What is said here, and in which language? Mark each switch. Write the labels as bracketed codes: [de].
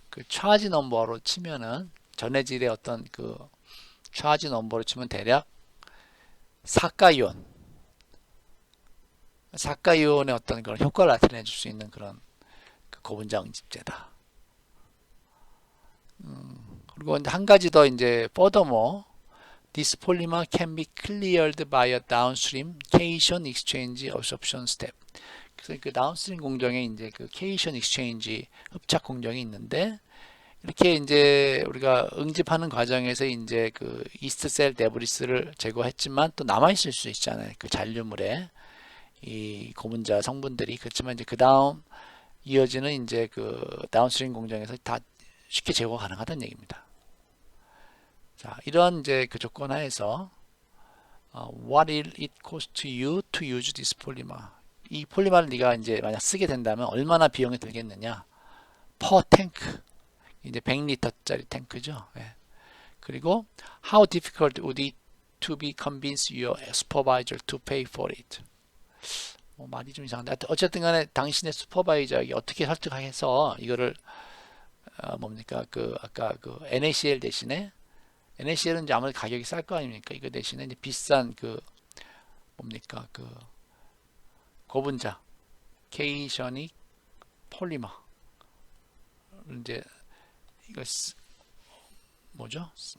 [ko] 그 차지 넘버로 치면은 전해질의 어떤 그 차지 넘버로 치면 대략 사가이온의 어떤 그런 효과를 나타내 줄 수 있는 그런 그 고분자 응집제다. 그리고 이제 한 가지 더 이제 [en] furthermore, this polymer can be cleared by a downstream cation exchange absorption step. [ko] 그래서 그 다운스트림 공정에 이제 그 cation exchange 흡착 공정이 있는데 이렇게 이제 우리가 응집하는 과정에서 이제 그 이스트 셀 데브리스를 제거했지만 또 남아 있을 수 있잖아요. 그 잔류물에 이 고분자 성분들이. 그렇지만 이제 그 다음 이어지는 이제 그 다운스트림 공정에서 다 쉽게 제거가 가능하다는 얘기입니다. 자, 이런 이제 그 조건 하에서 [en] what will it cost you to use this polymer? [ko] 이 폴리머를 네가 이제 만약 쓰게 된다면 얼마나 비용이 들겠느냐? [en] per tank. [ko] 이제 100리터짜리 탱크죠. 예. 그리고 [en] how difficult would it to be convince your supervisor to pay for it? [ko] 말이 좀 이상한데 어쨌든 간에 당신의 슈퍼바이저에게 어떻게 설득해서 이거를 뭡니까 그 아까 그 NaCl 대신에 NaCl은 이제 아무래도 가격이 쌀 거 아닙니까? 이거 대신에 이제 비싼 그 뭡니까 그 고분자 케이셔닉 폴리머 이제 이거 뭐죠?